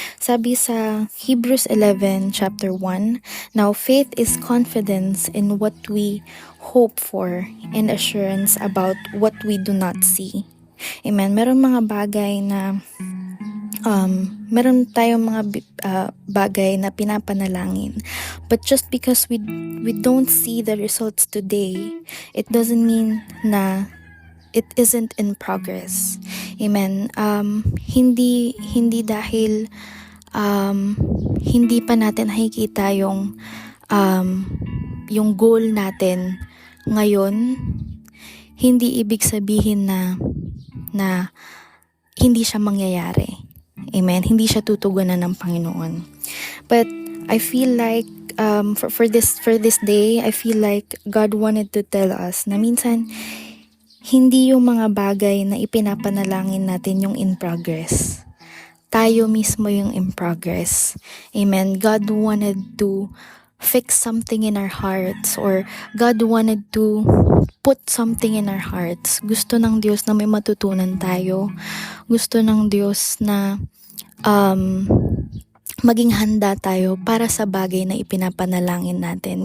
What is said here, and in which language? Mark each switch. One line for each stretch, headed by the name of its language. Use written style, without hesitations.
Filipino: Sabi sa
English: Hebrews 11 chapter 1, now faith is confidence in what we hope for and assurance about what we do not see. Amen.
Filipino: Meron mga bagay na meron tayong mga bagay na pinapanalangin.
English: But just because we don't see the results today, it doesn't mean na it isn't in progress. Amen.
Filipino: Hindi dahil hindi pa natin nakikita yung goal natin ngayon, hindi ibig sabihin na hindi siya mangyayari. Amen. Hindi siya tutugunan ng Panginoon.
English: But I feel like for this day, I feel like God wanted to tell us
Filipino: na minsan hindi yung mga bagay na ipinapanalangin natin yung
English: in progress.
Filipino: Tayo mismo yung
English: in progress. Amen. God wanted to fix something in our hearts, or God wanted to put something in our hearts.
Filipino: Gusto ng Diyos na may matutunan tayo. Gusto ng Diyos na maging handa tayo para sa bagay na ipinapanalangin natin.